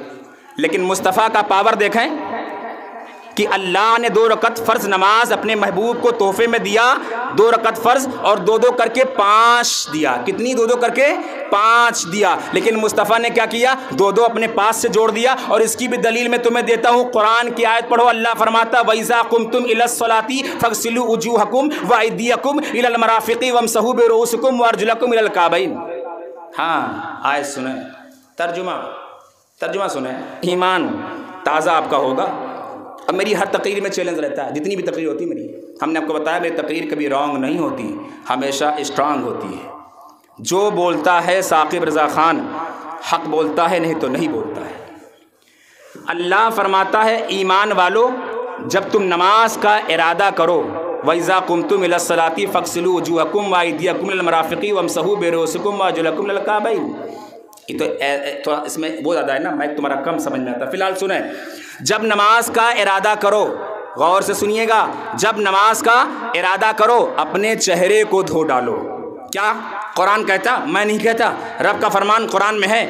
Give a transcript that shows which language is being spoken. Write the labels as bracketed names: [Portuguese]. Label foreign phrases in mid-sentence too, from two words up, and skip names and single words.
[Hindi] लेकिन मुस्तफ़ा का पावर देखें कि अल्लाह ने 2 रकत फ़र्ज नमाज अपने महबूब को तोहफे में दिया, 2 रकत फ़र्ज और 2 करके 5 दिया। कितनी? 2 करके 5 दिया। लेकिन मुस्तफ़ा ने क्या किया? 2 अपने पास से जोड़ दिया। और इसकी भी दलील मैं तुम्हें देता हूँ, कुरान की आयत पढ़ो। अल्लाह फरमाता [Arabic] وإذا قمتم إلى الصلاة فاغسلوا وجوهكم وأيديكم إلى المرافق وامسحوا برءوسكم وأرجلكم إلى الكعبين. [Hindi] हाँ, आयत सुने, तर्जुमा सुने, ईमान ताज़ा आपका होगा। अब मेरी हर तकरीर में चैलेंज रहता है, जितनी भी तकरीर होती है मेरी, हमने आपको बताया मेरी तकरीर कभी रॉन्ग नहीं होती, हमेशा स्ट्रांग होती है। जो बोलता है साकिब रज़ा ख़ान हक़ बोलता है, नहीं तो नहीं बोलता है। अल्लाह फरमाता है ईमान वालों, जब तुम नमाज का इरादा करो, [Arabic] وإذا قمتم إلى الصلاة فاغسلوا وجوهكم وأيديكم إلى المرافق وامسحوا برءوسكم وأرجلكم إلى الكعبين. [Hindi] ये तो थोड़ा इसमें वो ज़्यादा है ना, मैं तुम्हारा कम समझ में आता। फ़िलहाल सुने, जब नमाज का इरादा करो, गौर से सुनिएगा, जब नमाज का इरादा करो अपने चेहरे को धो डालो। क्या कुरान कहता, मैं नहीं कहता, रब का फरमान कुरान में है।